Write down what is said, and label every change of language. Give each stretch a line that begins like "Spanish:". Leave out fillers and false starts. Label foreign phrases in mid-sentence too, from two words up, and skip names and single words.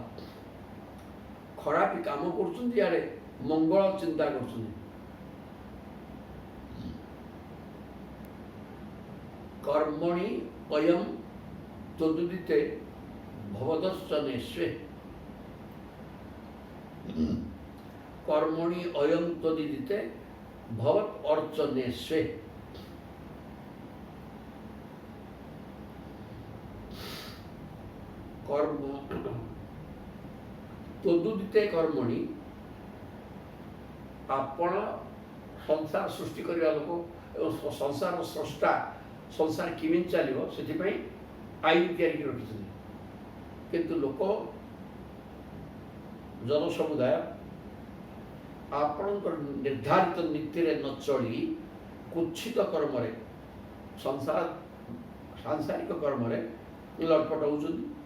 Odia: ଖରାପ କାମ କରୁଛନ୍ତି, ଇଆଡ଼େ ମଙ୍ଗଳ ଚିନ୍ତା କରୁଛନ୍ତି।
Sanskrit: କର୍ମଣି ଅୟଂ ତଦୁଦିତେ ଭବଦର୍ଶନେଶ୍ୱେ। কর্মণি অয়ং তদিদিতে ভবৎ অর্চনেস্বে। কর্ম তদুদিতে কর্মণি,
Odia: ଆପଣ ସଂସାର ସୃଷ୍ଟି କରିବା ଲୋକ ଏବଂ ସଂସାର ସ୍ରଷ୍ଟା, ସଂସାର କେମିତି ଚାଲିବ ସେଥିପାଇଁ ଆଇନ ତିଆରି କରି ରଖିଛନ୍ତି। କିନ୍ତୁ ଲୋକ ଜନସମୁଦାୟ ଆପଣଙ୍କର ନିର୍ଦ୍ଧାରିତ ନୀତିରେ ନ ଚଳି କୁତ୍ସିତ କର୍ମରେ, ସାଂସାରିକ କର୍ମରେ ଲଟପଟ ହେଉଛନ୍ତି।